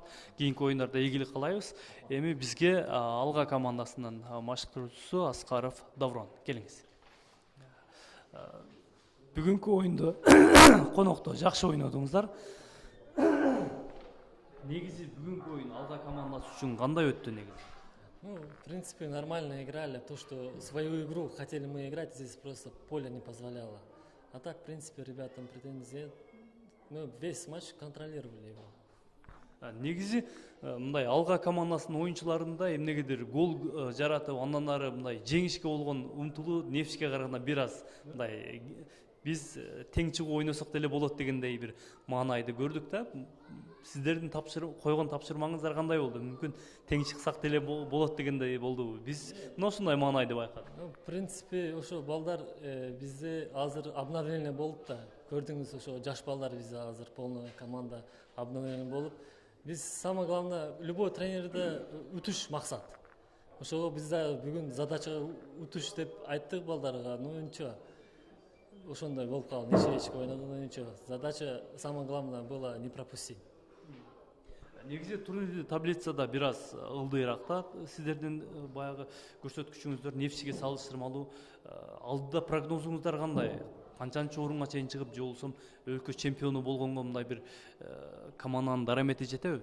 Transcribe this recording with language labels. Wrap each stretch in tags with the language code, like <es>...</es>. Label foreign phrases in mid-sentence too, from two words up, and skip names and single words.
<ky>Кийинки оюндарда ийгилик каалайбыз. Эми бизге Алга командасынын машыктыруучусу Аскаров Даврон. Келиңиз. Бүгүнкү оюнду конокто жакшы ойнодуңуздар. Негизи бүгүнкү оюн Алга командасы үчүн кандай өттү негизи?</ky> <ru>Ну, в принципе, нормально играли. То, что свою игру хотели мы играть, здесь просто поле не позволяло. А так, в принципе, ребятам претензий, мы весь матч контролировали его.</ru> <ky>Негизи мындай Алга командасынын оюнчуларында эмнегедир гол жаратып, андан ары мындай жеңишке болгон умтулуу Нефчиге караганда бир аз мындай биз тең чыгуу ойносок деле болот дегендей бир маанайды көрдүк да. Сиздердин койгон тапшырмаңыздар кандай болду? Мүмкүн тең чыксак деле болот дегендей болдубу? Биз мына ушундай маанайды байкадык.</ky> <ru>В принципе,</ru> <ky>ошо балдар бизде азыр обновление болуп да. Көрдүңүз, ошо жаш балдар бизде азыр</ky> <ru>полная команда обновление</ru> <ky>болуп. Биз</ky> <ru>самое главное, любой</ru> <ky>тренерде утуш максат. Ошого бизде бүгүн</ky> <ru>задача</ru> <ky>утуш деп айттык балдарга.</ky> <ru>Ну ничего.</ru> <ky>Ошондой болуп калды. Ничек ойноду,</ky> <ru>ничего. Задача самое главное было не пропустить.</ru> <ky>Негизи турнирлик таблицада бир аз ылдыйраак да. Сиздердин баягы көрсөткүчүңүздөр Нефчиге салыштырмалуу. Алдыда прогнозуңуздар кандай? Канчанчы орунга чейин чыгып, же болсом өлкө чемпиону болгонго мындай бир команданын дарамети жетеби?</ky>